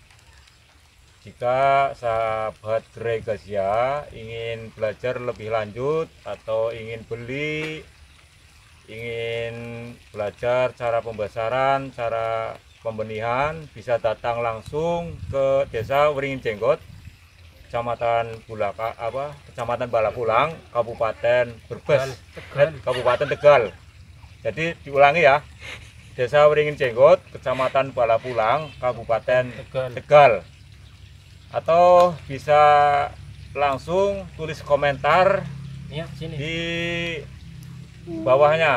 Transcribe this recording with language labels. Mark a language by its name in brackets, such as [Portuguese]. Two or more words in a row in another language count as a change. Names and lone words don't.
[Indonesian] Jika sahabat Gregasia ingin belajar lebih lanjut atau ingin beli, ingin belajar cara pembesaran, cara pembenihan, bisa datang langsung ke Desa Wringin Jenggot, Kecamatan Balapulang, Kabupaten Brebes, Kabupaten Tegal. Jadi diulangi ya, Desa Wringin Jenggot, Kecamatan Balapulang, Kabupaten Tegal. Atau bisa langsung tulis komentar ya, sini. Di bawahnya.